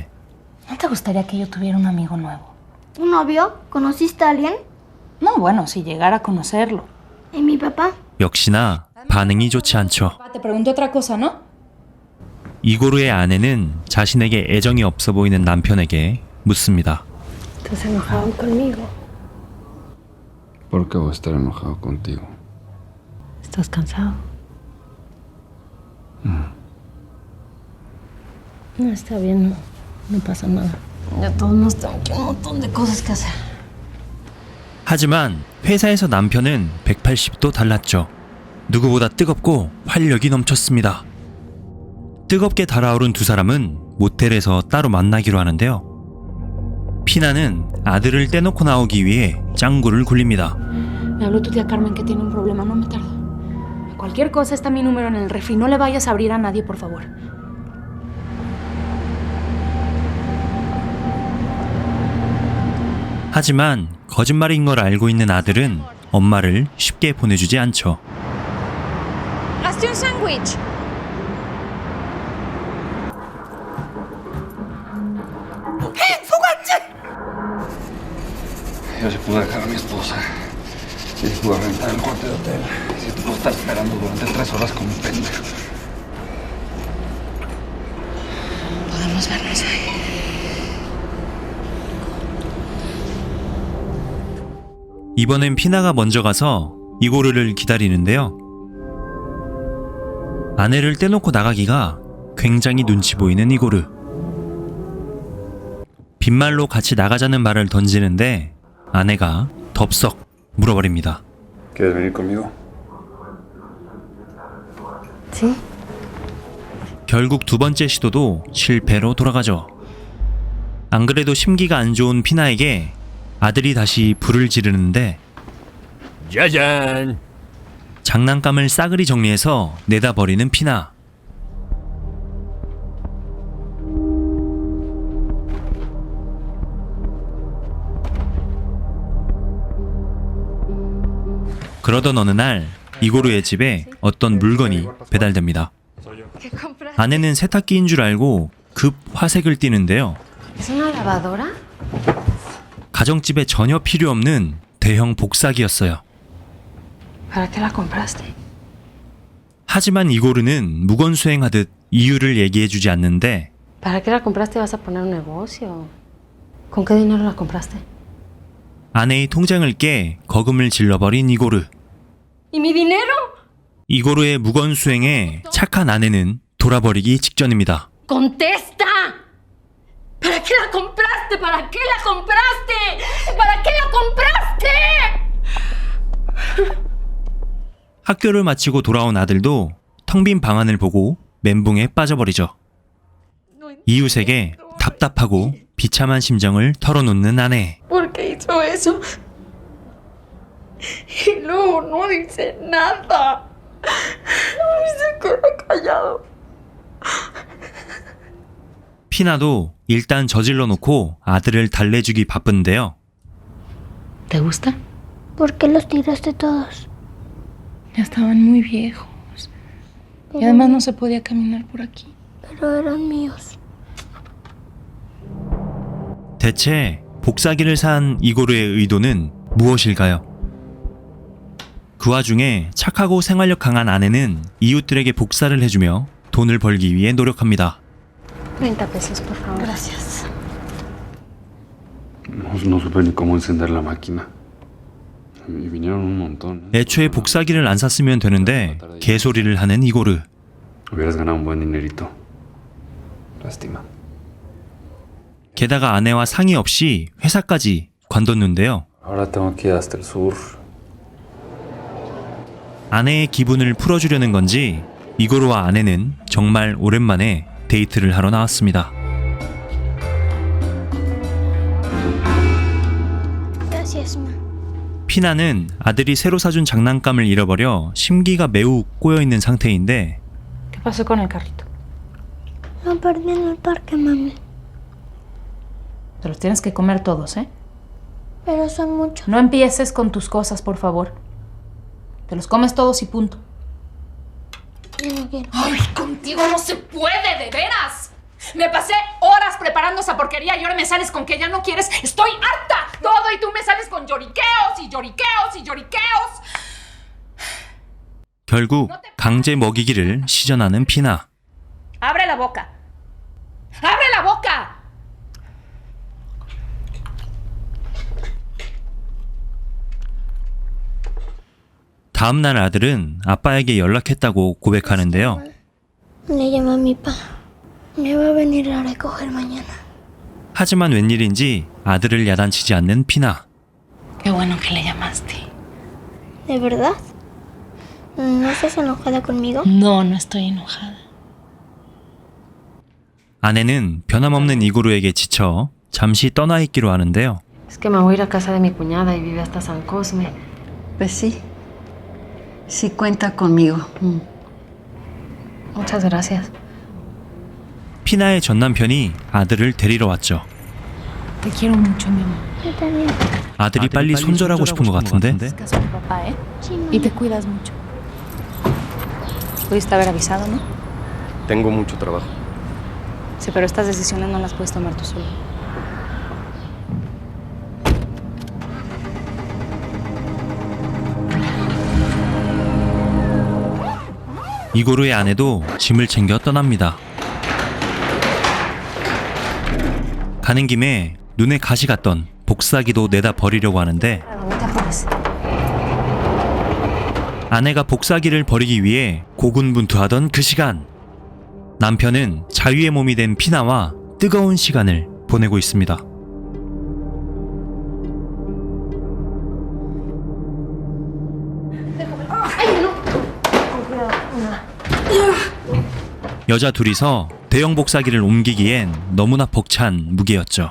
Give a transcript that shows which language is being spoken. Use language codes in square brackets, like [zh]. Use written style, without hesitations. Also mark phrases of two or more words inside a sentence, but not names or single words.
[es] ¿No te gustaría que yo tuviera un amigo nuevo? ¿Un novio? ¿Conociste a alguien? No, bueno, si llegara a conocerlo. ¿Y mi papá? [ko] 역시나 반응이 좋지 않죠. [es] Te pregunto otra cosa, ¿no? [ko] 이고르의 아내는 자신에게 애정이 없어 보이는 남편에게 묻습니다. [es] ¿Estás enojado conmigo? ¿Por qué voy a estar enojado contigo? ¿Estás cansado? No, está bien, no pasa nada. Ya todos nos tenemos un montón de cosas que hacer. [ko] 하지만 회사에서 남편은 180도 달랐죠. 누구보다 뜨겁고 활력이 넘쳤습니다. 뜨겁게 달아오른 두 사람은 모텔에서 따로 만나기로 하는데요. 피나는 아들을 떼놓고 나오기 위해 짱구를 굴립니다. [es] Me habló tu tía Carmen que tiene un problema, no me tardo. Cualquier cosa está mi número en el refri. No le vayas a abrir a nadie, por favor. [ko] 하지만 거짓말인 걸 알고 있는 아들은 엄마를 쉽게 보내주지 않죠. [es] Hazte un sándwich. Yo se pude dejar a mi esposa y pude rentar el cuarto de hotel. Si te puedo estar esperando durante 3 horas como un pendejo. Podemos vernos ahí. [ko] 이번엔 피나가 먼저 가서 이고르를 기다리는데요. 아내를 떼놓고 나가기가 굉장히 눈치 보이는 이고르. 빈말로 같이 나가자는 말을 던지는데 아내가 덥석 물어버립니다. [es] ¿Quieres venir conmigo? ¿Sí? [ko] 결국 두 번째 시도도 실패로 돌아가죠. 안 그래도 심기가 안 좋은 피나에게 아들이 다시 불을 지르는데 짜잔! 장난감을 싸그리 정리해서 내다 버리는 피나. 그러던 어느 날 이고르의 집에 어떤 물건이 배달됩니다. 아내는 세탁기인 줄 알고 급 화색을 띠는데요. [es] ¿Es una lavadora? [ko] 가정집에 전혀 필요 없는 대형 복사기였어요. [es] ¿Para qué la compraste? [ko] 하지만 이고르는 무건수행하듯 이유를 얘기해주지 않는데 [es] ¿Para qué la compraste? ¿Vas a poner un negocio? ¿Con qué dinero la compraste? [ko] 아내의 통장을 깨 거금을 질러버린 이고르. [es] ¿Y mi dinero? [ko] 이고르의 무건수행에 착한 아내는 돌아버리기 직전입니다. [es] ¡Contesta! ¿Para qué la compraste? ¿Para qué la compraste? ¿Para qué la compraste? [ko] 학교를 마치고 돌아온 아들도 텅 빈 방안을 보고 멘붕에 빠져버리죠. 이웃에게 답답하고 비참한 심정을 털어놓는 아내. [es] ¿Por qué hizo eso? Y luego no dice nada. Se queda callado. [ko] 피나도 일단 저질러 놓고 아들을 달래주기 바쁜데요. [es] ¿Te gusta? ¿Por qué los tiraste todos? Ya estaban muy viejos. Y además no se podía caminar por aquí. Pero eran míos. [ko] 대체 복사기를 산 이고르의 의도는 무엇일까요? 그 와중에 착하고 생활력 강한 아내는 이웃들에게 복사를 해주며 돈을 벌기 위해 노력합니다. [es] 30 pesos, por favor. Gracias. No supe ni cómo encender la máquina. Y vinieron un montón. [ko] 애초에 복사기를 안 샀으면 되는데 개소리를 하는 이고르. [es] Hubieras ganado un buen dinerito. Lástima. [ko] 게다가 아내와 상의 없이 회사까지 관뒀는데요. [es] Ahora tengo que ir hasta el sur. [ko] 아내의 기분을 풀어주려는 건지 이고르와 아내는 정말 오랜만에 데이트를 하러 나왔습니다. [es] Gracias, ma. [ko] 피나는 아들이 새로 사준 장난감을 잃어버려 심기가 매우 꼬여있는 상태인데 [es] ¿Qué pasó con el carrito? Lo perdí en el parque, mami. Te los tienes que comer todos, ¿eh? Pero son muchos. No empieces con tus cosas, por favor. Te los comes todos y punto. Yo no quiero. ¡Ay, contigo no se puede, de veras! Me pasé horas preparando esa porquería y ahora me sales con que ya no quieres. ¡Estoy harta! Todo y tú me sales con lloriqueos y lloriqueos y lloriqueos. [ko] 결국 강제 먹이기를 시전하는 피나. [es] ¡Abre la boca! ¡Abre la boca! [ko] 다음날 아들은 아빠에게 연락했다고 고백하는데요. [es] Le llamé a mi pa. Me va a venir a recoger mañana. [ko] 하지만 웬일인지 아들을 야단치지 않는 피나. [es] Qué bueno que le llamaste. ¿De verdad? ¿No estás enojada conmigo? No, no estoy enojada. [ko] 아내는 변함없는 이고르에게 지쳐 잠시 떠나 있기로 하는데요. [es] Es que me voy a ir a casa de mi cuñada y vive hasta San Cosme. Pues sí. Sí cuenta conmigo. Muchas gracias. [ko] 피나의 전 남편이 아들을 데리러 왔죠. [es] Te quiero mucho, mi amor. Yo también. [ko] 아들이 빨리 손절하고 싶은 것 같은데 [es] Caso a mi papá, ¿eh? Sí, mamá. Y te cuidas mucho. Pudiste haber avisado, ¿no? Tengo mucho trabajo. Sí, pero estas decisiones no las puedes tomar tú solo. [ko] 이고르의 아내도 짐을 챙겨 떠납니다. 가는 김에 눈에 가시 갔던 복사기도 내다 버리려고 하는데 [es] No te apures. [ko] 아내가 복사기를 버리기 위해 고군분투하던 그 시간, 남편은 자유의 몸이 된 피나와 뜨거운 시간을 보내고 있습니다. 여자 둘이서 대형 복사기를 옮기기엔 너무나 벅찬 무게였죠.